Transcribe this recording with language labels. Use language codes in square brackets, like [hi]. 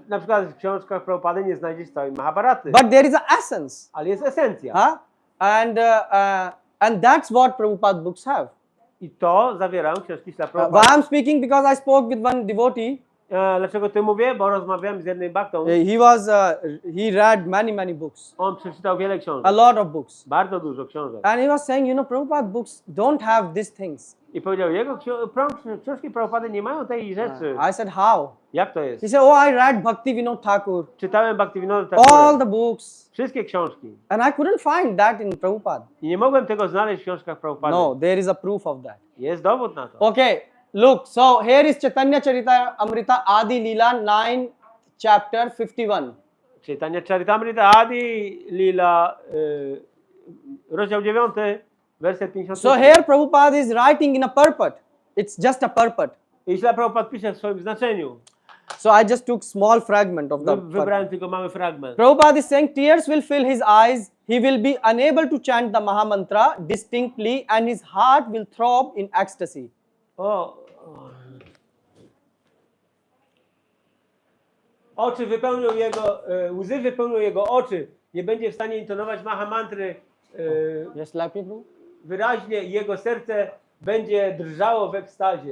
[pl] Na przykład w książkach Prabhupady nie znajdziesz całej Mahabharaty, [en] But there is a essence. [pl] ale jest esencja. [en] And that's what Prabhupada books have. [pl] I to zawierają książki Śrila [en] Why [pl] Prabhupady. [en] I'm speaking because I spoke with one devotee. [pl] Dlaczego ty mówię? Bo rozmawiałem z jednym baktą. [en] He read many books, [pl] On przeczytał wiele książek. [en] a lot of books. [pl] Bardzo dużo książek. [en] And he was saying, Prabhupada books don't have these things. [pl] I powiedział, jego książki Prabhupady nie mają tej rzeczy. [en] I said, how? [pl] Jak to jest? [en] He said, oh, I read Bhakti Vinod Thakur, [pl] Czytałem Bhaktivinoda [en] all [pl] Thakura. [en] the books. [pl] Wszystkie książki. [en] And I couldn't find that in Prabhupada. [pl] I nie mogłem tego znaleźć w książkach Prabhupady. [en] No, there is a proof of that. [pl] Jest dowód na to. [en] Okay, look, so here is Chaitanya Charitamrita Adi Leela 9, chapter 51. [pl] Chaitanya Charitamrita Adi Lila, rozdział 9, werset 50. [en] So here Prabhupada is writing in a purport. It's just a purport. [pl] I źle Prabhupada pisze w swoim znaczeniu. [en] So I just took small fragment of the [pl] Wybrałem tylko mały fragment. [en] Prabhupada is saying tears will fill his eyes. He will be unable to chant the Mahamantra distinctly and his heart will throb in ecstasy. [pl] Oczy wypełnią jego, łzy wypełnią jego oczy. Nie będzie w stanie intonować Mahamantry [en] Yes, like me, bro. [pl] wyraźnie i jego serce będzie drżało w ekstazie.